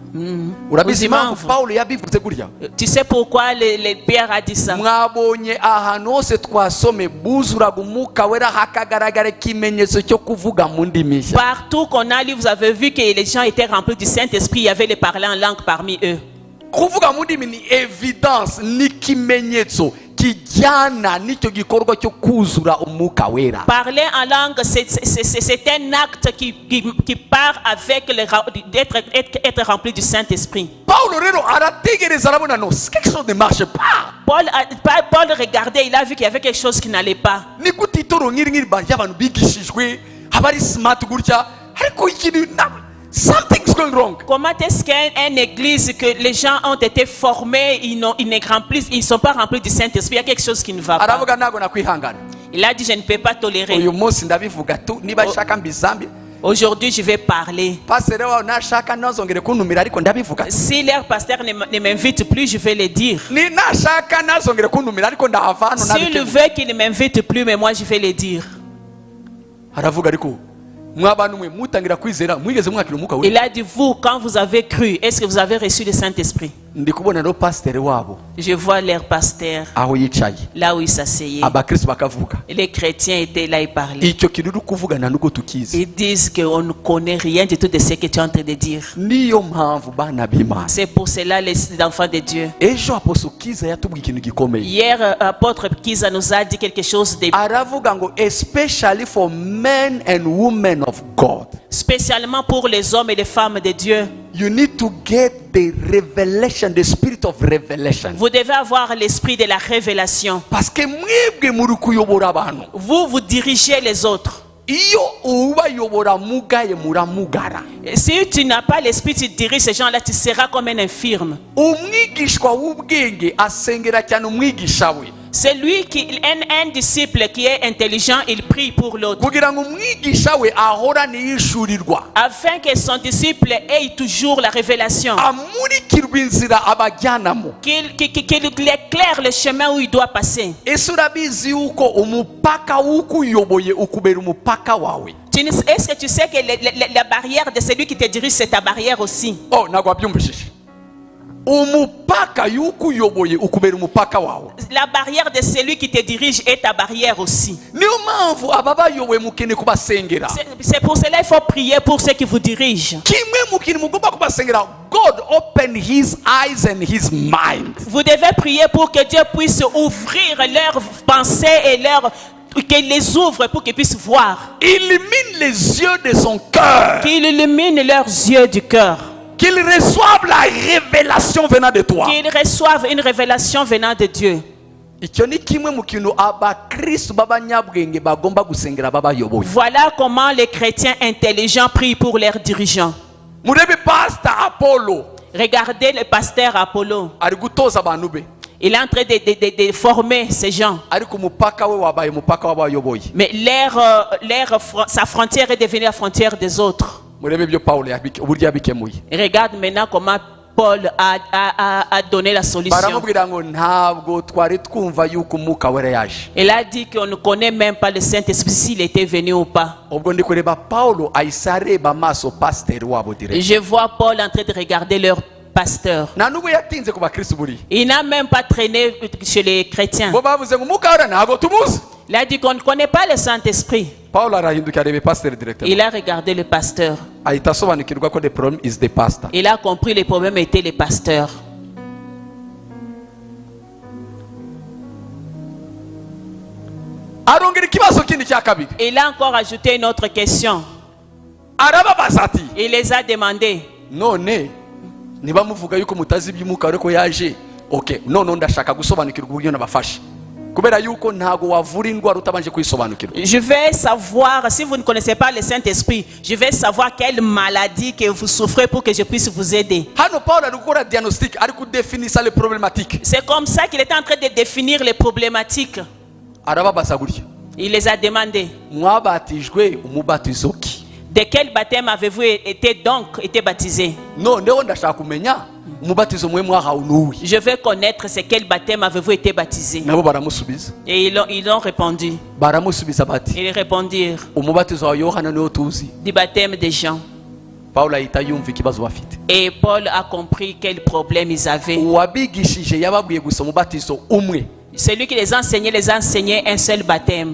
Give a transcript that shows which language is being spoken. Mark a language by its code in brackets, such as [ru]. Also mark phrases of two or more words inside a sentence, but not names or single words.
[fr] Tu sais pourquoi Pierre a dit ça? Partout qu'on a lu, vous avez vu que les gens étaient remplis du Saint-Esprit. Il y avait les parlants en langue parmi eux. [rw] Évidence ni kimenyetso kijana nicho gikorwa cyo kuzura umwuka wera. [fr] Parler en langue c'est un acte qui part avec être rempli du Saint-Esprit. [rw] Paul rero arategereza arabona no [fr] quelque chose ne marche pas. Paul regardait, il a vu qu'il y avait quelque chose qui n'allait pas. [rw] Ni gutitoro ngiri barya abantu bigishijwe abari smart gutya ariko ikintu [en] something's going wrong. [fr] Comment est-ce qu'une église que les gens ont été formés, ils ne sont pas remplis du Saint-Esprit, il y a quelque chose qui ne va pas. Il a dit je ne peux pas tolérer. Aujourd'hui je vais parler. Si leur pasteur ne m'invite plus, je vais le dire. S'il veut qu'il ne m'invite plus, mais moi je vais le dire. Il a dit, vous, quand vous avez cru, est-ce que vous avez reçu le Saint-Esprit? Je vois leur pasteur [rw] aho yicaye [fr] là où ils s'asseyaient. [rw] abakristo bakavuga [fr] Et les chrétiens étaient là et parlaient. [rw] icyo kintu uri kuvuga nta nubwo tukizi. [fr] Ils disent qu'on ne connaît rien du tout de ce que tu es en train de dire. [rw] niyo mpamvu bana b'Imana [fr] C'est pour cela les enfants de Dieu. [rw] ejo apostle Kiza yatubwiye ikintu gikomeye. [fr] Hier, apôtre Kiza nous a dit quelque chose de [rw] aravuga ngo [en] especially for men and women of God, [fr] spécialement pour les hommes et les femmes de Dieu. [en] you need to get the revelation, the spirit of revelation. [fr] Vous devez avoir l'esprit de la révélation. parce que [rw] mwebwe muri kuyobora abantu. [fr] Vous dirigez les autres. [rw] iyo ubayobora mugaye muramugara. [fr] Si tu n'as pas l'esprit, tu diriges ces gens-là, tu seras comme un infirme. [rw] umwigishwa w'ubwenge asengera cyane umwigisha we. [fr] C'est lui qui un disciple qui est intelligent, il prie pour l'autre. [rw] kugira ngo umwigisha we ahorane yishurirwa. [fr] Afin que son disciple ait toujours la révélation. [rw] amurikirwa inzira abajyanamo. [fr] Qu'il éclaire le chemin où il doit passer. [rw] ese urabizi yuko umupaka w'ukuyoboye ukubera umupaka wawe. [fr] Est-ce que tu sais que la barrière de celui qui te dirige, c'est ta barrière aussi? [rw] oh ntabwo wabyumvishije. umupaka y'ukuyoboye ukubera umupaka wawe. [fr] La barrière de celui qui te dirige est ta barrière aussi. [rw] niyo mpamvu ababayoboye mukeneye kubasengera. [fr] C'est pour cela qu'il faut prier pour ceux qui vous dirigent. [rw] kimwe mu kintu mugomba kubasengera, [en] God open his eyes and his mind. [fr] Vous devez prier pour que Dieu puisse ouvrir leurs pensées et qu'il les ouvre pour qu'ils puissent voir. Illumine les yeux de son cœur. Qu'il illumine leurs yeux du cœur. Qu'ils reçoivent la révélation venant de toi. Qu'ils reçoivent une révélation venant de Dieu. [rw] icyo ni kimwe mu kintu abakristo b'abanyabwenge bagomba gusengera babayoboye. [fr] Voilà comment les chrétiens intelligents prient pour leurs dirigeants. [rw] murebe pastor Apollo [fr] Regardez le pasteur Apollo. [rw] ari gutoza abantu be. [fr] Il est en train de former ces gens. [rw] ariko umupaka we wabaye umupaka w'abayoboye. [fr] Mais sa frontière est devenue la frontière des autres. [rw] murebe ibyo Paulo uburyo yabikemuye. [fr] Regarde maintenant comment Paul a donné la solution. [rw] baramubwira ngo ntabwo twari twumva yuko umwuka wera yaje. [fr] Il a dit qu'on ne connaît même pas le Saint-Esprit s'il était venu ou pas. [rw] ubwo ndi kureba Paulo ahise areba amaso pasiteri wabo direct. [fr] Je vois Paul en train de regarder leur pasteur. [rw] nta nubwo yatinze ku bakristo buriya. [fr] Il n'a même pas traîné chez les chrétiens. [rw] bo bavuze ngo umwuka wera ntabwo tumuzi. [fr] Il a dit qu'on ne connaît pas le Saint-Esprit. [rw] Paulo arahinduka arebe pasiteri direct. [fr] Il a regardé le pasteur. [rw] ahita asobanukirwa ko [en] the problem is the pastor. [fr] Il a compris le problème était le pasteur. [rw] arongera ikibazo kindi cya kabiri. [fr] Il a encore ajouté une autre question. [rw] arababaza ati [fr] Il les a demandé. [rw] none niba muvuga yuko mutazi iby'umwuka wera ko yaje, okay, none ndashaka gusobanukirwa uburyo nabafashe. kubera yuko ntago wavura indwara utabanje kuyisobanukirwa. [fr] Je vais savoir, si vous ne connaissez pas le Saint-Esprit, je vais savoir quelle maladie que vous souffrez pour que je puisse vous aider. [rw] hano Paulo ari gukora diagnostic, ari kudefinisa [fr] les problématiques. C'est comme ça qu'il était en train de définir les problématiques. [rw] arababaza gutya. [fr] Il les a demandé. [rw] mwabatijwe umubatizo ki? [fr] De quel baptême avez-vous été baptisé? [rw] noneho ndashaka kumenya umubatizo mwe mwahawe n'uwi. [fr] Je veux connaître c'est quel baptême avez-vous été baptisé. [rw] nabo baramusubiza. [fr] Et ils ont répondu. [rw] baramusubiza bati [fr] Ils répondirent [rw] umubatizo wa Yohana niwo tuzi. [fr] du baptême de Jean. [rw] Paulo ahita yumva ikibazo bafite. [fr] Et Paul a compris quel problème ils avaient. [rw] uwabigishije yababwiye gusa umubatizo umwe. [fr] Celui qui les enseignait un seul baptême.